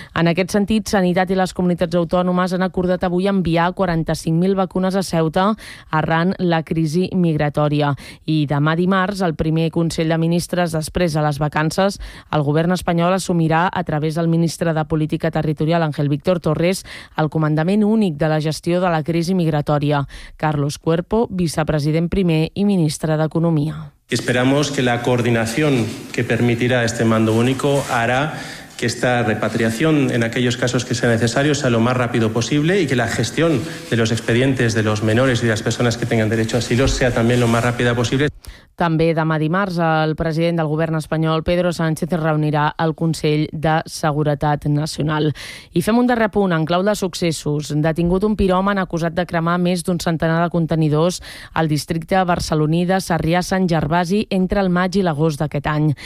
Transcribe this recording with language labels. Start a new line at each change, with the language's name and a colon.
Catalan: En aquest sentit, Sanitat i les comunitats autònomes han acordat avui enviar 45.000 vacunes a Ceuta arran la crisi migratòria. I demà dimarts, el primer Consell de Ministres, després de les vacances, el govern espanyol assumirà, a través del ministre de Política Territorial, Ángel Víctor Torres, el comandament únic de la gestió de la crisi migratòria. Carlos Cuerpo, vicepresident primer i ministre d'Economia.
Spanish: Esperamos que la coordinación que permitirá este mando único hará que esta repatriación en aquellos casos que sea necesario sea lo más rápido posible y que la gestión de los expedientes de los menores y de las personas que tengan derecho a asilo sea también lo más rápida posible.
Catalan: També demà dimarts el president del govern espanyol, Pedro Sánchez, reunirà el Consell de Seguretat Nacional. I fem un darrer punt en clau de successos. Detingut un piròman acusat de cremar més d'un centenar de contenidors al districte barceloní de Sarrià-Sant Gervasi entre el maig i l'agost d'aquest any.